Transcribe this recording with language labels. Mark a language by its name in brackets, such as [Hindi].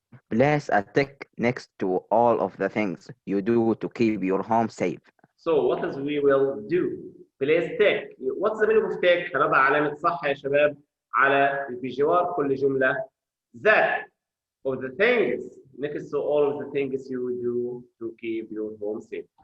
[English] Place a tick next to all of the things you do to keep your home safe. So what is we will do? Place tick. What's the meaning of tick? [Arabic] هنضع علامة صح يا شباب على في جوار كل جملة. [English] That of the things next to all of the things you do to keep your home safe.